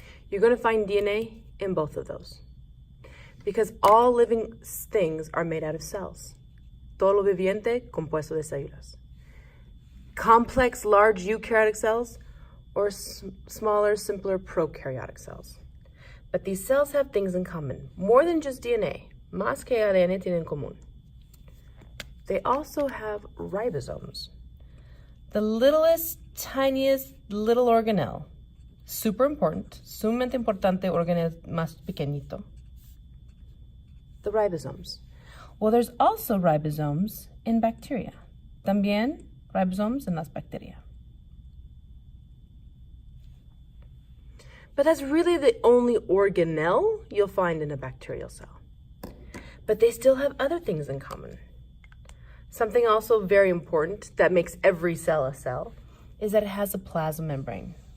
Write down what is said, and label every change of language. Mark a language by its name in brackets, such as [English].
[English] You're going to find DNA in both of those because all living things are made out of cells. [Spanish] Todo lo viviente compuesto de células. [English] Complex, large eukaryotic cells or smaller, simpler prokaryotic cells. But these cells have things in common, more than just DNA. [Spanish] Más que ADN tienen en común. [English] They also have ribosomes. The littlest, tiniest little organelle. Super important, [Spanish] sumamente importante [English] organelle [Spanish] más pequeñito. [English] The ribosomes. Well, there's also ribosomes in bacteria. [Spanish] También ribosomes en las bacterias. [English] But that's really the only organelle you'll find in a bacterial cell. But they still have other things in common. Something also very important that makes every cell a cell is that it has a plasma membrane.